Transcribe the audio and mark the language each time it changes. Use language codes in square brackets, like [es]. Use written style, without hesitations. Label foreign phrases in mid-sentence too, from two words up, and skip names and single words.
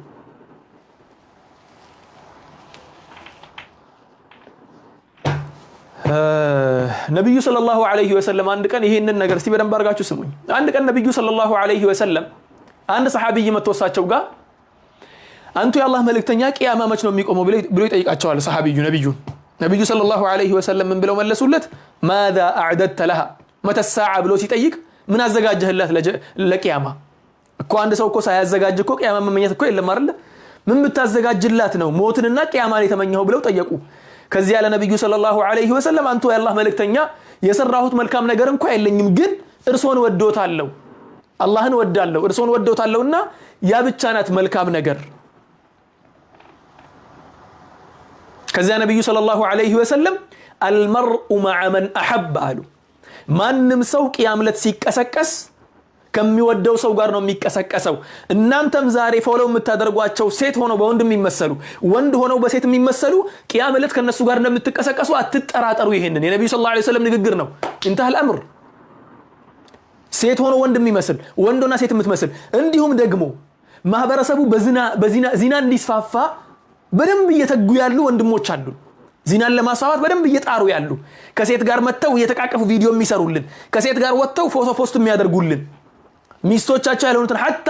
[am] ነብዩ [ar] صلى الله عليه وسلم [am] አንድ ቀን ይሄንን ነገር እስቲ በደንብ አርጋችሁ ስሙኝ አንድ ቀን ነብዩ [ar] صلى الله عليه وسلم [am] አንድ ሰሃቢይ መተወሳቸው ጋር አንቱ የአላህ መልእክተኛ ቂያማ መች ነው የሚቆመው ብሎ ይጠይቃቸዋል ሰሃቢዩ ነብዩ [ar] صلى الله عليه وسلم [am] ምን ብለው መለሱለት [ar] ماذا اعددت لها متى الساعه [am] ብሎ ሲጠይቅ ምን አዘጋጀህላት ለቂያማ እኮ አንድ ሰው እኮ ሳያዘጋጅ እኮ ቂያማ መመኘት እኮ የለም አይደል ምን ብታዘጋጅላት ነው ሞትንና ቂያማን የተመኘው ብለው ጠየቁ ከዚህ ያለ ነብዩ [ar] صلى الله عليه وسلم [am] አንቱ የአላህ መልእክተኛ የሰራሁት መልካም ነገር እንኳን የለኝም ግን እርሶን ወዶታለሁ አላህን ወዳለሁ እርሶን ወዶታለሁና ያ ብቻ ናት መልካም ነገር ከዚያ ነብዩ [ar] صلى الله عليه وسلم المرء مع من احب [am] አሉ ማንንም ሰው ቂያምለት ሲቀሰቀስ ከሚወደው ሰው ጋር ነው የሚቀሰቀሰው እናንተም ዛሬ ፎሎው የምታደርጓቸው ሴት ሆነው በወንድ የሚመስሉ ወንድ ሆነው በሴት የሚመስሉ ቂያምለት ከነሱ ጋር እንደምትቀሰቀሱ አትጠራጠሩ ይሄንን የነብዩ [ar] صلى الله عليه وسلم [am] ንግግር ነው [ar] انتهى الامر [am] ሴት ሆኖ ወንድ የሚመስል ወንዶና ሴት የምትመስል እንዲሁም ደግሞ ማህበረሰቡ በዚና እንዲስፋፋ በደንብ እየተጉ ያሉ ወንድሞች አሉ ዚናን ለማስፋፋት በደንብ እየጣሩ ያሉ ከሴት ጋር መተው እየተቃቀፉ ቪዲዮ የሚሰሩልን ከሴት ጋር ወጥተው ፎቶ ፖስት የሚያደርጉልን ሚስቶቻቸው ያሉትን hatta